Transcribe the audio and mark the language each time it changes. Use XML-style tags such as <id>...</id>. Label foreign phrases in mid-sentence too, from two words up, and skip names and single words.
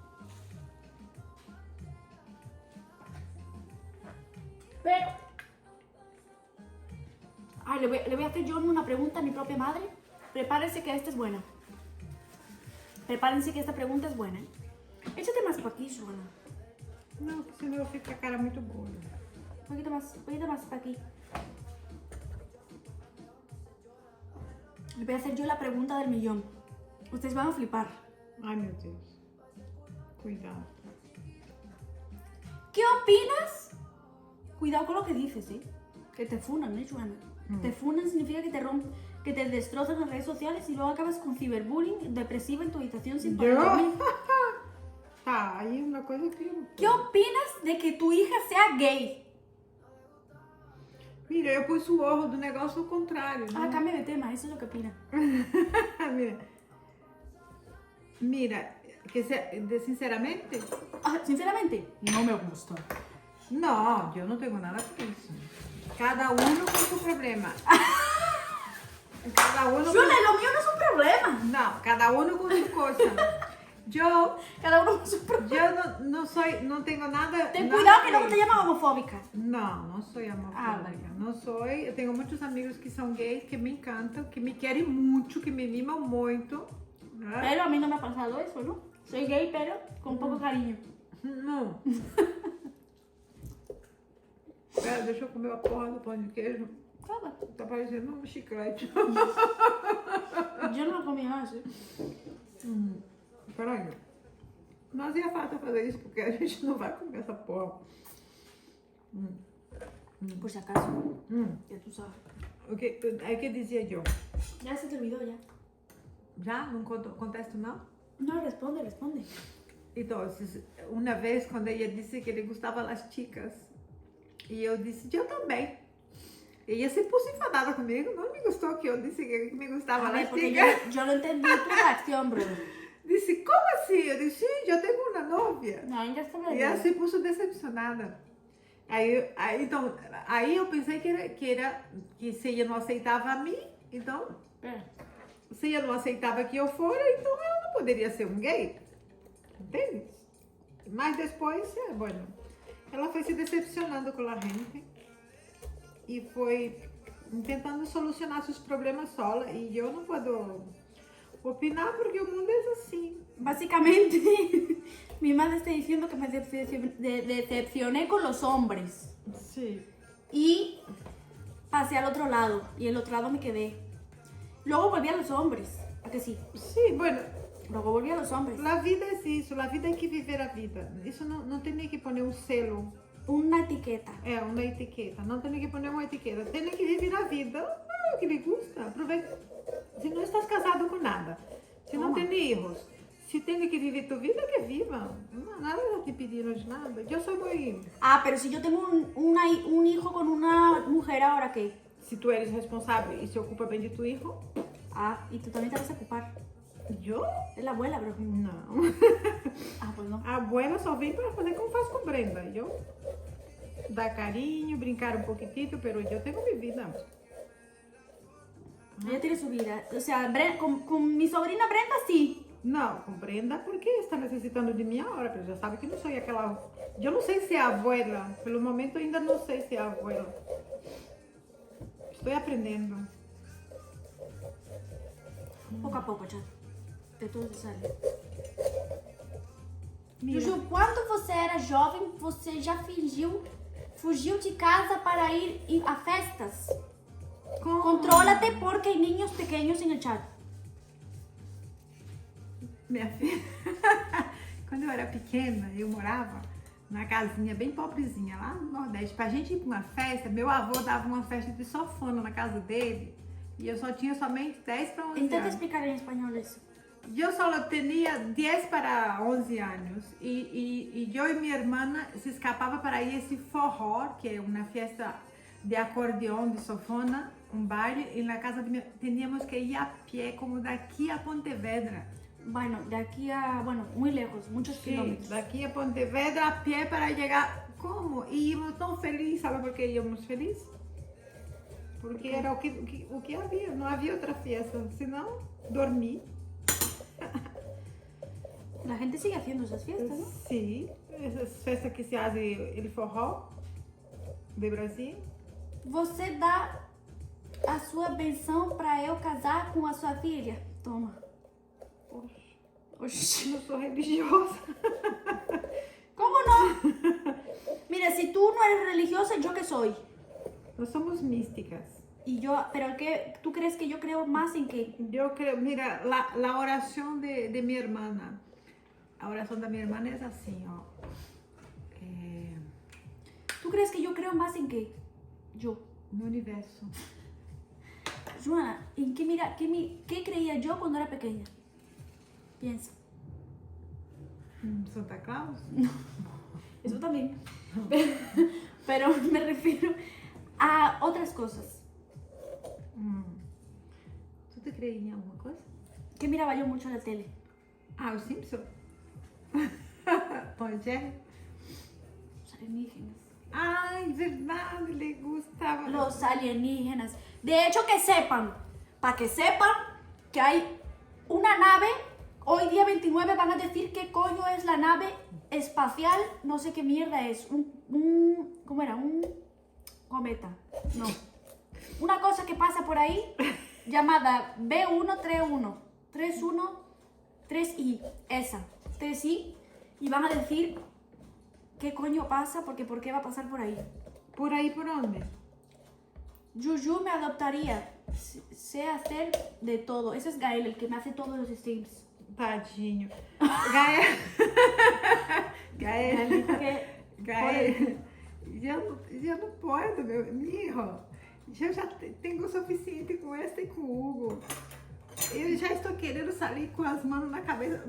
<es>Pero... Ay, le voy a hacer yo una pregunta a mi propia madre. Prepárense que esta es buena. Prepárense que esta pregunta es buena. Échate más para aquí, Joana.</es> <pt>No, porque senão fica a cara muito boa.</pt> <es>Un poquito más para aquí. Le voy a hacer yo la pregunta del millón. Ustedes van a flipar.</es> <pt>Ai, meu Deus. Cuidado.</pt> <es>¿Qué opinas? Cuidado con lo que dices, ¿eh? Que te funan, ¿eh, Joana? Te funan significa que te destrozan en redes sociales y luego acabas con ciberbullying, depresiva en tu habitación sin poder dormir.</es> <pt>Tá, aí uma coisa que...</pt> <es>¿Qué opinas de que tu hija sea gay? Mira,</es> <pt>eu pus o orro do negócio ao contrário, né?</pt> <es>Ah, cambia de tema, eso es lo que opina. Mira, sinceramente, Ah, sinceramente, no me gusta.</es> <pt>não, eu não tenho nada com isso.</pt> <es>Cada uno</es> <pt>com seu problema.</pt> <es>Cada uno Joana, lo mío no es un problema.</es> <pt>Não,</pt> <es>cada uno</es> <pt>com sua coisa. Eu</pt> <es>Cada uno con su problema.</es> <pt>não tenho nada...</pt> <es>Ten</es> <pt>nada</pt> <es>cuidado que</es> <pt>com</pt> <es>luego te</es> <pt>isso.</pt> <es>llaman homofóbica.</es> <pt>Não sou homofóbica.</pt> <es>vale.</es> <pt>Não sou. Eu tenho muitos amigos que são gays, que me encantam, que me querem muito, que me mimam muito. Né?</pt> <es>Pero a mí no me ha pasado eso, ¿no? Soy gay, pero con poco cariño.</es> <pt>Não. Pera, deixa eu comer a porra do pão de queijo. Nada. Tá parecendo um chiclete.</pt> <es>Yo no lo comí más, ¿eh?</es> <pt>Peraí. Não</pt> <es>hacía falta</es> <pt>fazer isso, porque a gente não vai comer essa porra.</pt> <es>Por si acaso, ya tú sabes.</es> <pt>O que dizia eu?</pt> <es>Ya se te olvidó, ya.</es> <pt>Já? Não contesto, não?</pt> <es>No, responde.</es> <pt>Então, uma vez, quando ela disse que ele gostava das chicas, e eu disse, eu também.</pt> <es>Ella se puso enfadada</es> <pt>comigo, não me gostou que eu disse que me gostava</pt> <es>A ver,</es> <pt>das</pt> <es>porque</es> <pt>chicas.</pt> <es>yo no entendí tu reacción, brother.</es> <pt>Disse, como assim? Eu disse, sim, eu tenho uma novia.</pt> <es>No, ya está</es> <pt>E ela</pt> <es>se puso</es> <pt>decepcionada. Aí eu pensei que se ela não aceitava a mim, então,</pt> <es>Espera.</es> <pt>se ela não aceitava que eu fora, então ela não poderia ser um gay. Entende? Mas depois, bueno, ela foi se decepcionando com a gente e foi tentando solucionar seus problemas sola. E eu não posso...</pt> <es>Opinar porque el mundo es así. Básicamente, mi madre está diciendo que me decepcioné con los hombres. Sí. Y pasé al otro lado. Y el otro lado me quedé. Luego volví a los hombres. ¿A que sí? Sí, bueno, Luego volví a los hombres. la vida es</es> <pt>isso, a vida</pt> <es>hay que</es> <pt>viver a vida. Isso não tem que poner um selo,</pt> <es>Una etiqueta.</es> <pt>uma etiqueta. Não tem que poner uma etiqueta. Tem que viver a vida, o que lhe gusta. Aproveita. Se não estás casado com nada, se não</pt> <es>Toma.</es> <pt>tem hijos, se tem que viver tu vida, que viva. Não, nada te pediram de nada. Eu sou muito...</pt> <es>Ah, pero si yo tengo un hijo con una mujer, ¿ahora qué?</es> <pt>Se tu eres responsável e se ocupa bem de tu hijo,</pt> <es>Ah, y tú también te vas a ocupar.</es> <pt>eu?</pt> <es>Es la abuela, bro.</es> <pt>Não.</pt> <es>Ah, pues no.</es> <pt>A abuela só vem para fazer como faz com Brenda. Eu dar carinho, brincar um pouquitito, pero eu tenho minha vida.</pt> <es>Ella tiene su vida. O sea, con mi sobrina Brenda sí.</es> <pt>Não, com Brenda porque está necessitando de mim agora, porque já sabe que não sou aquela... Eu não sei se é a abuela, pelo momento ainda não sei se é a abuela. Estou aprendendo.</pt> <es>Poco a poco, chat. De todo se sale. Mira,</es> <pt>Juju, quando você era jovem, você já fugiu de casa para ir a festas? como...</pt> <es>Contrólate porque hay niños pequeños en el chat.</es> <pt>Minha filha, quando eu era pequena, eu morava numa casinha bem pobrezinha lá no Nordeste. Pra gente ir pra uma festa, meu avô dava uma festa de sanfona na casa dele e eu só tinha somente 10 para 11</pt> <es>Intenta</es> <pt>anos.</pt> <es>explicar en español eso.</es> <pt>Eu só tinha 10 para 11 anos e eu e minha irmã se escapava para ir a esse forró, que é uma festa de acordeão, de sanfona, um baile, e na casa de minha...</pt> <es>Teníamos que</es> <pt>ir a pé, como daqui a Pontevedra.</pt> <es>Bueno, de aquí a, bueno, muy lejos, muchos</es> <pt>Sim,</pt> <es>kilómetros.</es> <pt>daqui a Pontevedra a pé para chegar. Como? E íamos tão felizes, sabe por que íamos felizes? Porque era o que havia, não havia outra festa, senão dormir.</pt> <es>La gente sigue haciendo esas fiestas, ¿no?</es> <pt>Sim, essas festas que se fazem</pt> <es>el forró de Brasil.</es> <pt>Você dá a sua benção para eu casar com a sua filha?</pt> <es>Toma.</es> <pt>Oxe, Oxi. não sou religiosa.</pt> <es>¿Cómo no? Mira, si tú no eres religiosa, ¿yo qué soy?</es> <pt>Nós somos místicas.</pt> <es>Y yo, pero ¿qué? ¿Tú crees que yo creo más en qué?</es> <pt>Eu creio, mira, a oração de minha irmã. A oração da minha irmã é assim, ó.</pt> <es>¿Tú crees que yo creo más en qué? Yo.</es> <pt>No universo.</pt> <es>Joana, ¿en qué mira, qué creía yo cuando era pequeña? Piensa. Santa Claus? Eso también. Pero me refiero a otras cosas.</es> <pt>Tu te creia em alguma coisa?</pt> <es>¿Qué miraba yo mucho en la tele?</es> <pt>Ah, os Simpson? Tom e Jerry?</pt> <es>Los alienígenas.</es> <pt>Ai, verdade, le gustava.</pt> <es>Los alienígenas. De hecho, que sepan, para que sepan que hay una nave. Hoy día 29 van a decir qué coño es la nave espacial, no sé qué mierda es. ¿Cómo era? Un cometa. No. Una cosa que pasa por ahí llamada B131. 3I. Esa. 3I. Y van a decir qué coño pasa, porque por qué va a pasar por ahí.</es> <pt>Por aí por onde?</pt> <es>Juju me adoptaría. Sé hacer de todo. Ese es Gael, el que me hace todos los streams.</es> <pt>Tadinho. Gael. Gael. Gael. Já não pode, meu hijo. Eu já tenho o suficiente com esta e com o Hugo. Eu já estou querendo sair com as mãos na cabeça.</pt>